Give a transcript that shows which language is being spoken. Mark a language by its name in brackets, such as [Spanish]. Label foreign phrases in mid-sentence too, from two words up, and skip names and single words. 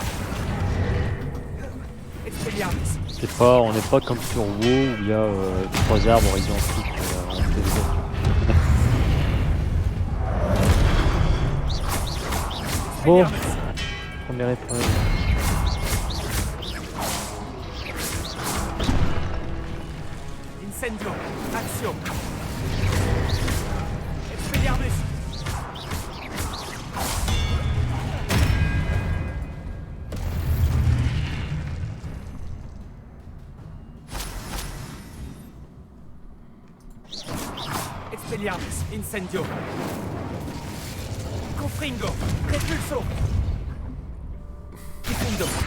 [French] Expelliarmus. On n'est pas comme sur WoW où il y a 3 arbres identiques en stabilisation. Bon, première épreuve. Incendio. Action. Expelliarmus. Expelliarmus. Incendio. Confringo. Repulso. Difundo.